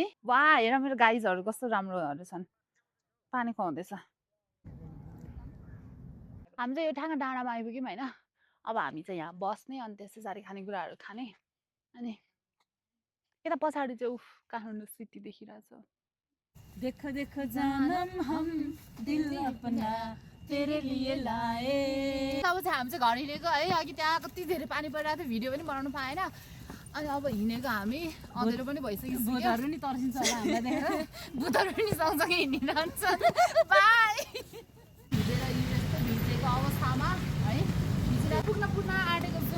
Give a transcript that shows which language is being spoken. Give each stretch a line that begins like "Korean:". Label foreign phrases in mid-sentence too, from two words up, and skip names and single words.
Nepali: वा हेर मेरो गाइजहरू कस्तो राम्रोहरू छन्, पानी खुवाउँदैछ। हामी चाहिँ यो ठ्याङ्ग डाँडामा आइपुग्यौँ होइन। अब हामी चाहिँ यहाँ बस्ने अनि त्यस पछाडि खानेकुराहरू खाने। अनि यता पछाडि चाहिँ उफ काठमाडौँ सिटी देखिरहेछ।
Hindi: देखो देखो जानम हम दिल अपना तेरे लिए लाए।
Nepali: अब चाहिँ हामी चाहिँ घर हिँडेको है। अघि त्यहाँ कति धेरै पानी परिरहेको थियो, भिडियो पनि बनाउनु पाएन। अनि अब हिँडेको हामी अँधेरो पनि भइसक्यो। भूतहरू नि तर्सिन्छ होला हामीलाई देखेर। भूतहरू पनि सँगसँगै हिँडिरहन्छ। बाई हिँडेर यस्तो भिजेको अवस्थामा है, भिजेर पुग्न आँटेको छौँ।